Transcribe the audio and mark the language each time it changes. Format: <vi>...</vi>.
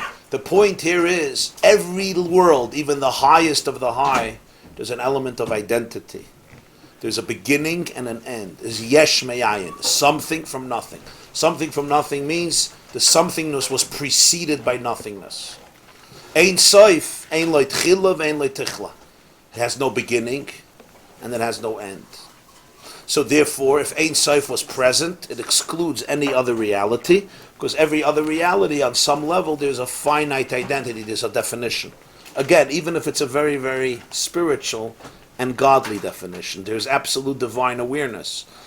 <en>The point here is, every world, even the highest of the high, there's an element of identity. There's a beginning and an end. There's yesh me'ayin, something from nothing. Something from nothing means the somethingness was preceded by nothingness.</en> <he>Ein soif, ein lo tchila, ein lo tichla.</he> <en>It has no beginning, and it has no end. So therefore, if Ein Sof was present, it excludes any other reality, because every other reality, on some level, there's a finite identity, there's a definition. Again, even if it's a very, very spiritual and godly definition, there's absolute divine awareness.</en>